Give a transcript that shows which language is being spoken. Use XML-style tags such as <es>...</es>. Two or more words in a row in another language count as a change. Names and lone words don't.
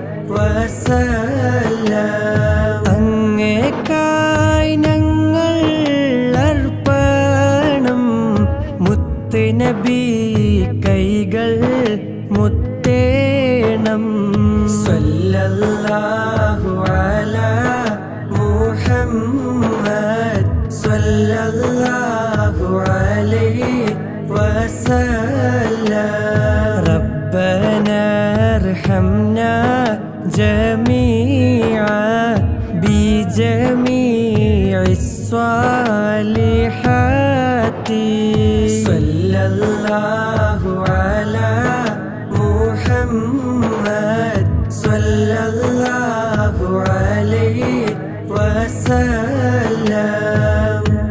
<ml>വസല്ലം അങ്ങേക്കായി ഞങ്ങൾ അർപ്പണം മുത്ത് നബി കൈകൾ മുത്തേണം</ml> <ar>صلى الله على محمد صلى الله عليه വസല്ലം ربنا ارحمنا جميعا بجميع الصالحات صلى الله على محمد صلى الله عليه وسلم</ar>